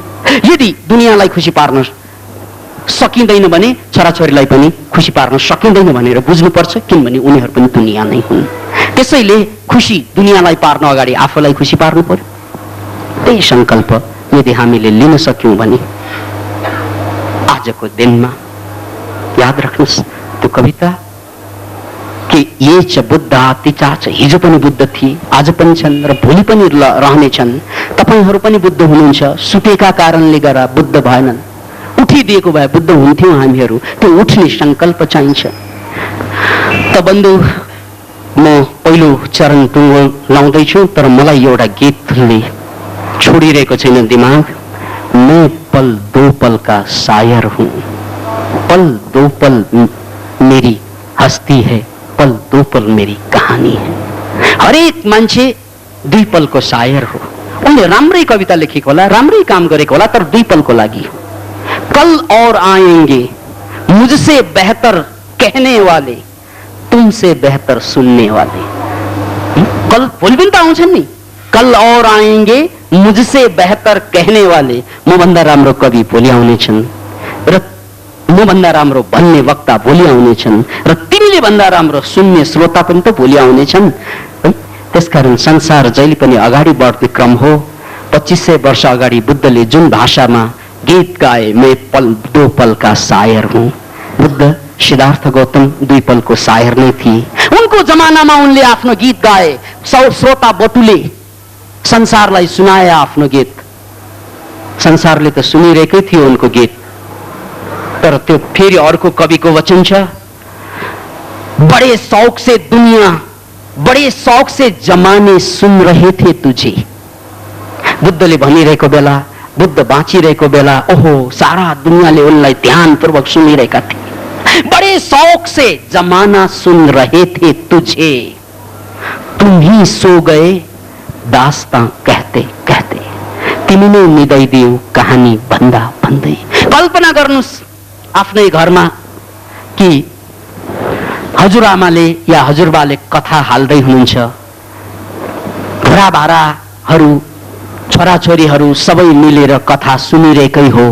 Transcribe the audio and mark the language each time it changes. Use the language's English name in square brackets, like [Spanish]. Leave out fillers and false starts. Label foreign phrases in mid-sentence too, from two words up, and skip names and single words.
[Nepali] यदि दुनियाँलाई खुसी पार्न सकिँदैन भने छोराछोरीलाई पनि खुसी पार्न सकिँदैन भनेर बुझ्नुपर्छ, किनभने उनीहरू पनि दुनियाँ नै हुन्। त्यसैले खुसी दुनियाँलाई पार्न अगाडि आफूलाई खुसी पार्नु पर्यो। त्यही संकल्प यदि हामीले लिन सक्यौं भने आजको दिनमा याद राख्नुस् त्यो कविता कि ये च बुद्ध तिचा छ। हिजो पनि बुद्ध थिए, आज पनि छन् र भोलि पनि रहनेछन्। तपाईहरू पनि बुद्ध हुनुहुन्छ, सुतेका कारणले गर्दा बुद्ध भएनन्। उठिदिएको भए बुद्ध हुन्थ्यौं हामीहरू। त्यो उठ्ने संकल्प चाहिन्छ। त बन्धु, म पहिलो चरण टुङ्गो लाउँदैछु, तर मलाई एउटा गीतले छोडिरहेको छैन दिमाग। [Hindi] मैं पल दो पल का शायर हूँ, पल दो पल मेरी हस्ती है, पल दो पल मेरी कहानी है। [Nepali] हरेक मान्छे दुई पलको शायर हो। उनले राम्रै कविता लेखेको होला, राम्रै काम गरेको होला, तर दुई पलको लागि हो। [Hindi] कल और आएंगे मुझसे बेहतर कहने वाले, तुमसे बेहतर सुनने वाले। [Nepali] कल भोलि पनि त आउँछन् नि। [Hindi] कल और आएंगे मुझसे बेहतर कहने वाले, [Nepali] मभन्दा राम्रो कवि भोलि आउनेछन् र मभन्दा राम्रो भन्ने वक्ता भोलि आउनेछन् र तिमीले भन्दा राम्रो सुन्ने श्रोता पनि त भोलि आउनेछन्। त्यसकारण संसार जहिले पनि अगाडि बढ्ने क्रम हो। 2500 वर्ष अगाडि बुद्धले जुन भाषामा गीत गाए, [Hindi] मैं पल दो पल का शायर हूँ। [Nepali] बुद्ध सिद्धार्थ गौतम दुई पलको शायर नै थिए। उनको जमानामा उनले आफ्नो गीत गाए, श्रोता बटुले संसारलाई सुनाए आफ्नो गीत। संसारले त सुनिरहेकै थियो उनको गीत, तर त्यो फेरि अर्को कविको वचन छ, [Hindi] बड़े शौक से दुनिया, बड़े शौक से जमाने सुन रहे थे तुझे। [Nepali] बुद्धले भनिरहेको बेला, बुद्ध बाँचिरहेको बेला, ओहो सारा दुनियाँले उनलाई ध्यानपूर्वक सुनिरहेका थिए। [Hindi] बड़े शौक से जमाना सुन रहे थे तुझे, तुम ही सो गए दास्तां कहते कहते। [Nepali] तिमी नै निदाइदियौ कहानी भन्दा भन्दै। कल्पना गर्नुस् आफ्नै घरमा कि हजुरआमाले या हजुरबाले कथा हाल्दै हुनुहुन्छ, छोराबाराहरू छोराछोरीहरू सबै मिलेर कथा सुनिरहेकै हो।